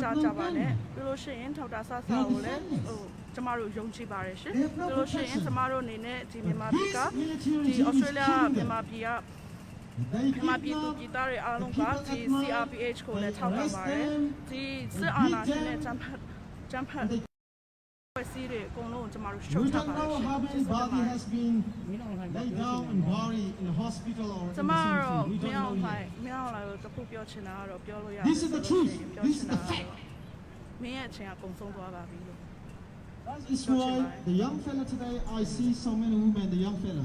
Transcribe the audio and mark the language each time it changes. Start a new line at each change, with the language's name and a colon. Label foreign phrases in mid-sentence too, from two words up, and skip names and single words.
Burmese: ကြပါနဲ့ပြီးလို့ရှိရင်ထောက်တာဆဆကိုလည်းကျမတို့ယုံကြည်ပါတယ်ရှင်ပြီးလို့ရှိရင်ကျမတို့အနေနဲ့ဒီမြန်မာပြည်ကဒီဩစတြေးလျမြန်မာပြည်ကမြန်မာပြည်သူပြည်သားတွေအားလုံးကဒီ CRPH ကိုလည်းထောက်ခံပါတယ်ဒီစစ်အာဏာရှင်နဲ့ဂျမ်ဖတ်
English: We don't know how his body has been laid down and buried in a hospital or in the cemetery. We don't know yet. This is the truth. This is the fact. That is why the young fella today, I see so many women, the young fella.